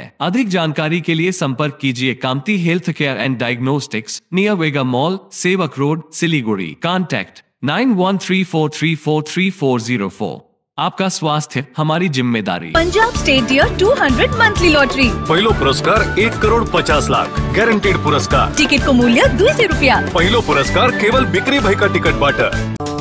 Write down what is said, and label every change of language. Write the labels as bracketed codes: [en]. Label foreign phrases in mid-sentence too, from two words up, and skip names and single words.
[hi] अधिक जानकारी के लिए संपर्क कीजिए कामती हेल्थ केयर एंड डायग्नोस्टिक्स, नियर वेगा मॉल, सेवक रोड, सिलीगुड़ी। कॉन्टैक्ट 9134343404। आपका स्वास्थ्य हमारी जिम्मेदारी। [ne] पंजाब स्टेट डियर 200 मंथली लॉटरी, पहिलो पुरस्कार 1,50,00,000 गॅरंटेड पुरस्कार। टिकट को मूल्य 200 रुपया। पहिलो पुरस्कार केवल बिक्री भयका टिकट बाट